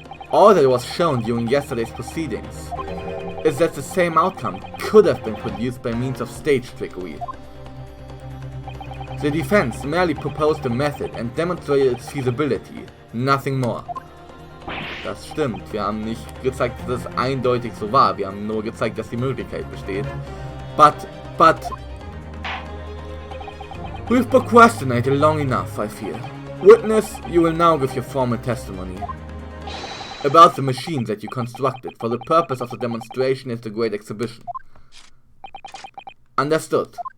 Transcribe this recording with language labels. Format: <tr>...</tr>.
<en>All that was shown during yesterday's proceedings is that the same outcome could have been produced by means of stage trickery. The defense merely proposed a method and demonstrated its feasibility, nothing more.</en> <de>Das stimmt, wir haben nicht gezeigt, dass es eindeutig so war, wir haben nur gezeigt, dass die Möglichkeit besteht.</de> <en>But... We've procrastinated long enough, I fear. Witness, you will now give your formal testimony. About the machine that you constructed for the purpose of the demonstration at the Great Exhibition. Understood.</en>